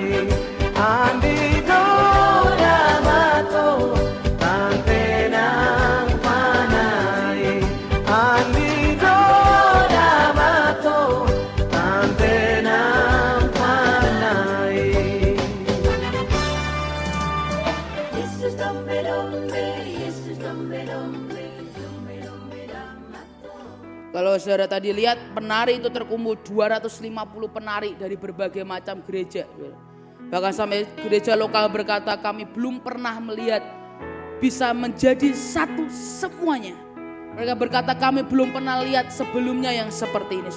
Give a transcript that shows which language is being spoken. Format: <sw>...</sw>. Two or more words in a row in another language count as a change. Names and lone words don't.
<id>Amido damato tantenang panai. Amido damato tantenang panai. Yesus dombe dombe, Yesus dombe dombe, dombe dombe damato. Kalau saudara tadi lihat penari itu terkumpul 250 penari dari berbagai macam gereja. Bahkan sampai gereja lokal berkata kami belum pernah melihat bisa menjadi satu semuanya. Mereka berkata kami belum pernah lihat sebelumnya yang seperti ini.</id>